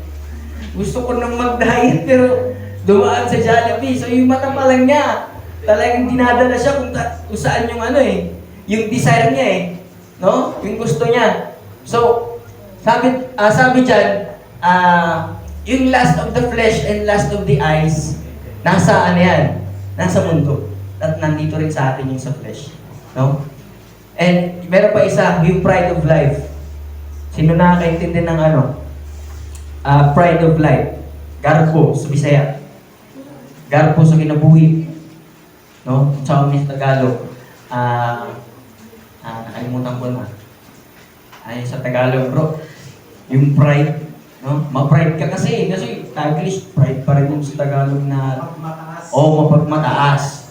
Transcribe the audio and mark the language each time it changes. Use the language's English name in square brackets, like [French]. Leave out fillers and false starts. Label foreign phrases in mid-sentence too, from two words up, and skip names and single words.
[Filipino] Gusto ko nang mag-diet, pero dumaan sa Jollibee, so yung mata pa lang niya, talagang dinadala siya kung saan yung ano yung desire niya no? Yung gusto niya. So, sabi dyan, yung [English] lust of the flesh and lust of the eyes, [Filipino] nasa ano yan? Nasa mundo. At nandito rin sa atin yung sa flesh. No? And meron pa isa, yung [English] pride of life. [Filipino] Sino nakakaintindi ng [English] pride of life? [Cebuano] Garpo sa Bisaya. Garpo sa kinabuhi. [Filipino] No? Sa amin sa Tagalog. Nakalimutan ko na. Ay, sa Tagalog, bro. Yung pride. No? Ma-pride ka kasi Taglish, pride pa rin yung sa Tagalog na mapagmataas.